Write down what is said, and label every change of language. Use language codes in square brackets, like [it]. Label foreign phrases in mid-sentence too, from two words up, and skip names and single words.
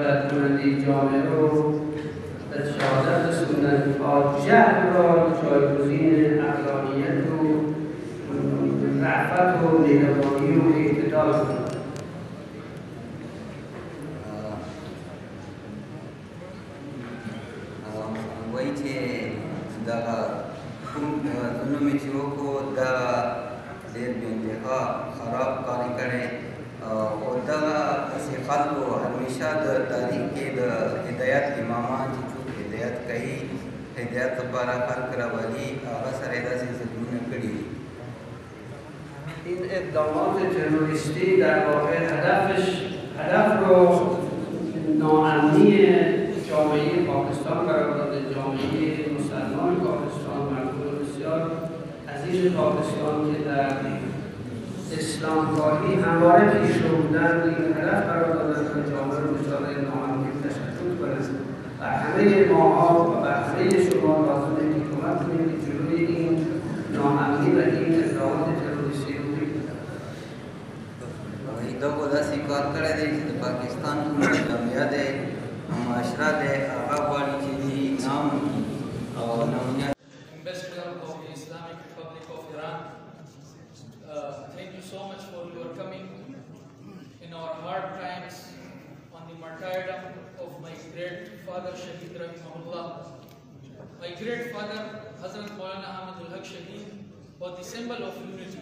[fa] کننده جامعه رو به شهادت رسوندن تا جهل را جایگزین حقانیت و رأفت و مهربانی و اعتدال کنند. [ps] وایي چې دغه کوم ظلم چې وکړو دغه ډېر بې انتها خراب کار یې کړی او دغه داسې خلکو همیشه د تاریخ کې د هدایت امامان چې څوک هدایت کوي هدایت لپاره خلک راولي هغه سره یې داسې ظلمونه کړي دي. [fa] این اقدامات تروریستی در واقع هدف رو ناامنی جامعه پاکستان قرار داده. جامعه مسلمان پاکستان، مردم بسیار عزیز پاکستان که در اسلامگاهی همواره پیش رو بودن این هدف قرار دادن که جامعه رو دچار ناامنی تشکیل کنند و همه ماها و همه شما لازمه که کمک کنید که جلوی این ناامنی و این اقدامات تروریستی رو بگیرید. [ps] دغه داسې کار کړی دی چې د پاکستان کومه جامعه دی معاشره دی هغه غواړي چې دې نام او نمونه. [en] Ambassador of the Islamic Republic of Iran, thank you so much for your coming in our hard times on the martyrdom of my great father Shaheed Rahimahullah. My great father Hazrat Moulaana Hamid الحق Shaheed was the symbol of unity.